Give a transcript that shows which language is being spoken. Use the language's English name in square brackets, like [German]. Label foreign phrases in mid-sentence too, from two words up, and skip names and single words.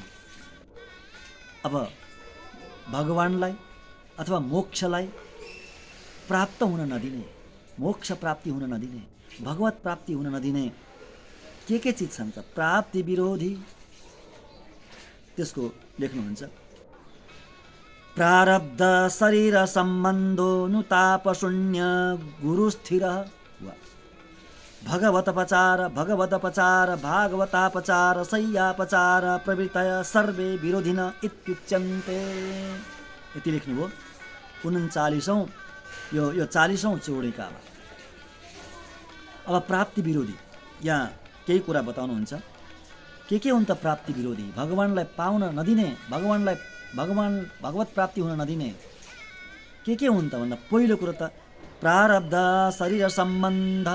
[Nepali] अब भगवानलाई अथवा मोक्षलाई प्राप्त हुन नदिने, मोक्ष प्राप्ति हुन नदिने, भगवत प्राप्ति हुन नदिने के चिज छन् त? प्राप्ति विरोधी। त्यसको लेख्नुहुन्छ [Sanskrit] प्रारब्ध शरीर सम्बन्धो नुताप शून्य गुरु स्थिर। भगवतपचार भगवतपचार भागवतापचार शय्यापचार प्रवृत्तय सर्वे विरोधिन इत्युच्यन्ते। [Nepali] यति लेख्नुभयो 39औं यो 40औं चौडिकामा। अब प्राप्ति विरोधी यहाँ केही कुरा बताउनुहुन्छ। के हुन् त प्राप्ति विरोधी? भगवानलाई पाउन नदिने, भगवत प्राप्ति हुन नदिने के हुन् त भन्दा पहिलो कुरो त प्रारब्ध शरीर सम्बन्ध।